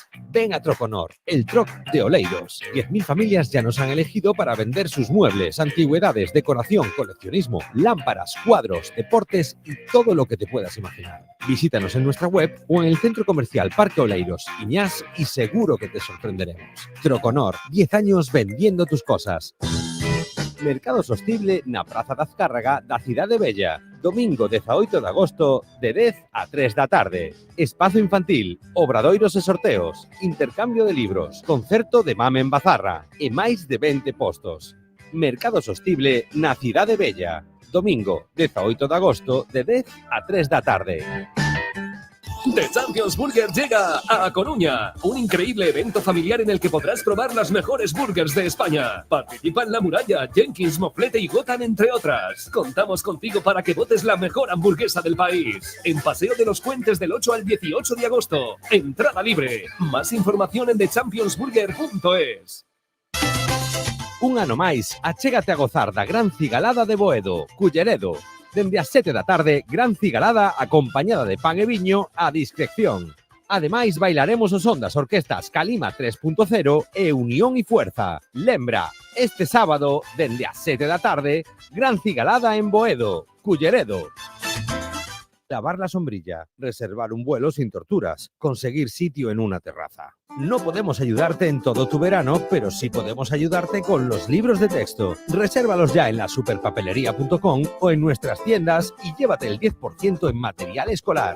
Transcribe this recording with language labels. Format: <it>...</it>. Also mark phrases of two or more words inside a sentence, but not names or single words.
<es>Ven a Troconor, el troc de Oleiros. 10.000 familias ya nos han elegido para vender sus muebles, antigüedades, decoración, coleccionismo, lámparas, cuadros, deportes y todo lo que te puedas imaginar. Visítanos en nuestra web o en el centro comercial Parque Oleiros, Iñás, y seguro que te sorprenderemos. Troconor, 10 años vendiendo tus cosas.</es> <gl>Mercado Sostible na Praza da Azcárraga da cidade Bella. Domingo 18 de agosto de 10 a 3 da tarde. Espazo infantil, obradoiros e sorteos, intercambio de libros, concerto de mame en Bazarra e máis de 20 postos. Mercado Sostible na cidade Bella. Domingo 18 de agosto de 10 a 3 da tarde.</gl> <es>The Champions Burger llega a Coruña, un increíble evento familiar en el que podrás probar las mejores burgers de España. Participan La Muralla, Jenkins, Moflete y Gotham, entre otras. Contamos contigo para que votes la mejor hamburguesa del país. En Paseo de los Puentes del 8 al 18 de agosto. Entrada libre. Más información en thechampionsburger.es.</es> <gl>Un ano máis, achégate a gozar da gran cigalada de Boedo, Culleredo. Dende as 7 da tarde, gran cigalada acompañada de pan e viño a discreción. Ademais, bailaremos o son das orquestas Calima 3.0 e Unión e Fuerza. Lembra, este sábado, dende as 7 da tarde, gran cigalada en Boedo, Culleredo.</gl> <es>Lavar la sombrilla, reservar un vuelo sin torturas, conseguir sitio en una terraza. No podemos ayudarte en todo tu verano, pero sí podemos ayudarte con los libros de texto. Resérvalos ya en la superpapelería.com o en nuestras tiendas y llévate el 10% en material escolar.</es>